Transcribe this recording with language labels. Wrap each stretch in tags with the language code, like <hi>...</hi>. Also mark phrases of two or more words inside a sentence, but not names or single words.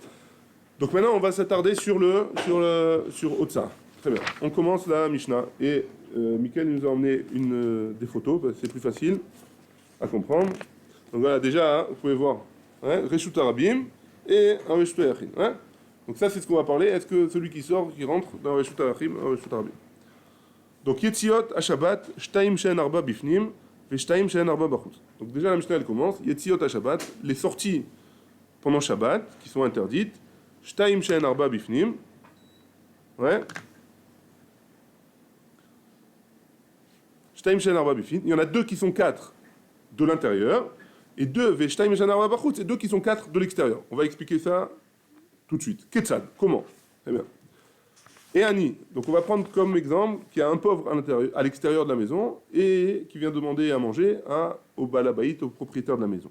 <fr>Donc maintenant, on va s'attarder sur Otsaha. Très bien. On commence la Mishnah. Et Mickaël nous a emmené des photos, parce que c'est plus facile à comprendre. Donc voilà, déjà, vous pouvez voir</fr> <he>רשות הרבים</he> <fr>et un</fr> <he>רשות היחיד.</he> <fr>Donc ça, c'est ce qu'on va parler. Est-ce que celui qui sort, qui rentre dans</fr> <he>רשות היחיד,</he> <fr>un</fr> <he>רשות הרבים? Donc יציאות השבת שתים שהן ארבע בפנים, et שתים שהן ארבע בחוץ.</he> <fr>Donc déjà, la Mishnah, elle commence.</fr> <he>יציאות השבת,</he> <fr>les sorties pendant Shabbat, qui sont interdites.</fr> <he>שתים שהן ארבע בפנים.</he> <fr>Ouais.</fr> <he>שתים שהן ארבע בפנים.</he> <fr>Il y en a 2 qui sont 4 de l'intérieur. Et 2,</fr> <he>שתים שהן ארבע בחוץ,</he> <fr>et 2 qui sont 4 de l'extérieur. On va expliquer ça tout de suite. Ketzad, comment? Très bien. Et Ani. Donc on va prendre comme exemple qu'il y a un pauvre à l'extérieur de la maison et qui vient demander à manger au balabait, au propriétaire de la maison.</fr>